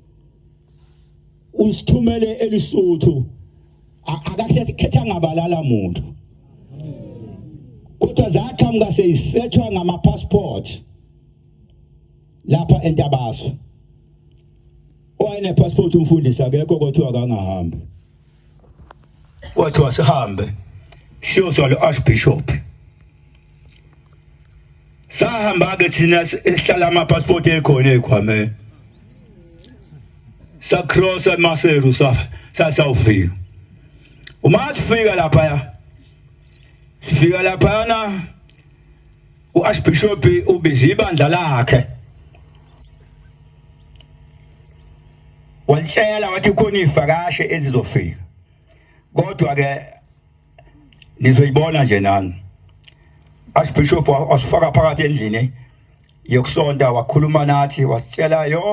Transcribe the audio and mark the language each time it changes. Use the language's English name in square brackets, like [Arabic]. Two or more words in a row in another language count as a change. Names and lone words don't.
[Zulu] usithumele elisuthu akakhetha ngabalala umuntu kodwa zakhamka seyisethwa ngama passport lapha eNtabaso oyene passport umfundisi akekho kodwa akangahamba wathi wasihambe siyozwa lo archbishop sahamba ke thina esihlala ama passport ekhona ekhwame sa cross Maseru sawufika uma sifika lapha na uarchbishop ubiza ibandla lakhe walishela wathi khona ivakashe ezizofika kodwa ke nizoyibona nje nani archbishop wasifaka phakathi endlini yokusonta wakhuluma nathi wasitshela